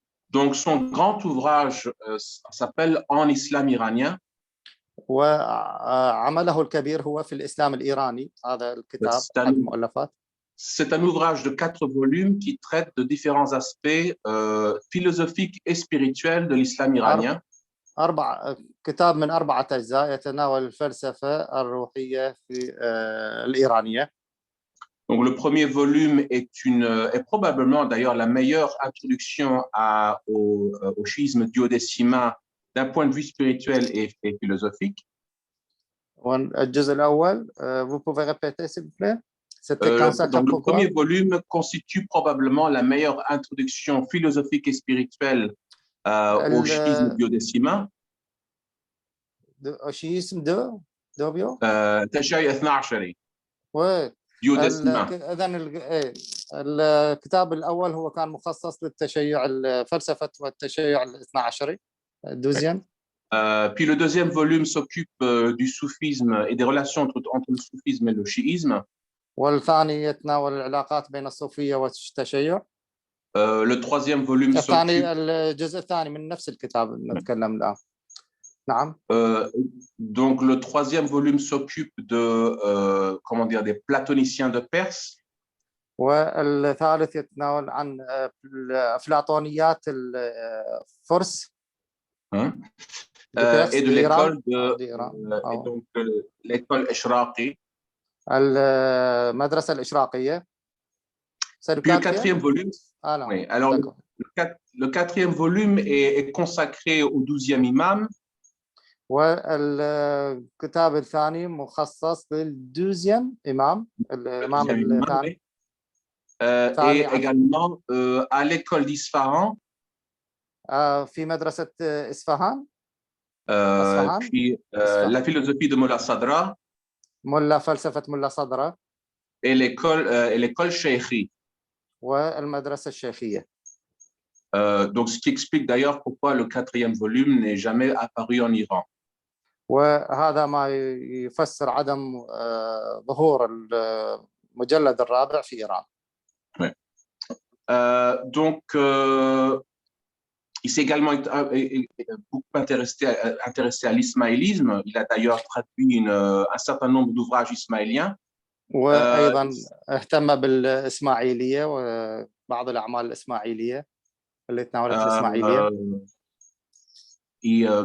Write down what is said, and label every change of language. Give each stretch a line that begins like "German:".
French: Donc, son grand ouvrage s'appelle En islam iranien.
Arabic: وعمله الكبير هو في الإسلام الإيراني. هذا الكتاب المؤلفات.
French: C'est un ouvrage de 4 volumes qui traite de différents aspects philosophiques et spirituels de l'islam iranien.
Arabic: كتاب من 4 أجزاء يتناول الفلسفة الروحية في الإيرانية.
French: Donc, le premier volume est probablement d'ailleurs la meilleure introduction au schisme duodécimain d'un point de vue spirituel et philosophique.
Arabic: الجزء الأول,
French: vous pouvez répéter s'il vous plaît? Donc, le premier volume constitue probablement la meilleure introduction philosophique et spirituelle au schisme duodécimain. Au schisme de
Arabic: تشيع 12.
French: Oui.
Arabic: إذن الكتاب الأول هو كان مخصص للتشيع الفلسفة والتشيع الاثنى عشري.
French: Deuxième. Puis le deuxième volume s'occupe du soufisme et des relations entre le soufisme et le chiisme.
Arabic: والثاني يتناول العلاقات بين الصوفية والتشيع.
French: Le troisième volume s'occupe.
Arabic: الجزء الثاني من نفس الكتاب نتكلم الآن. نعم.
French: Donc le troisième volume s'occupe de des platoniciens de Perse.
Arabic: والثالث يتناول عن أفلاطونيات الفرس.
French: Et de l'école donc l'école Ishraqi.
Arabic: المدرسة الإشراقية.
French: Puis le quatrième volume. Oui, alors le quatrième volume est consacré au 12e imam.
Arabic: والكتاب الثاني مخصص للدوزيام إمام الإمام الثاني.
French: Et également à l'école d'Isfahan.
Arabic: في مدرسة إسفهان.
French: Puis la philosophie de Mullah Sadra.
Arabic: فلسفة ملا صدرة.
French: Et l'école Sheikhi.
Arabic: والمدرسة الشيخية.
French: Donc ce qui explique d'ailleurs pourquoi le quatrième volume n'est jamais apparu en Iran.
Arabic: وهذا ما يفسر عدم ظهور المجلد الرابع في إيران.
French: Donc il s'est également beaucoup intéressé à l'ismaélisme. Il a d'ailleurs traduit un certain nombre d'ouvrages ismaéliens.
Arabic: وأيضا اهتم بالإسماعيلية وبعض الأعمال الإسماعيلية اللي تناولت الإسماعيلية.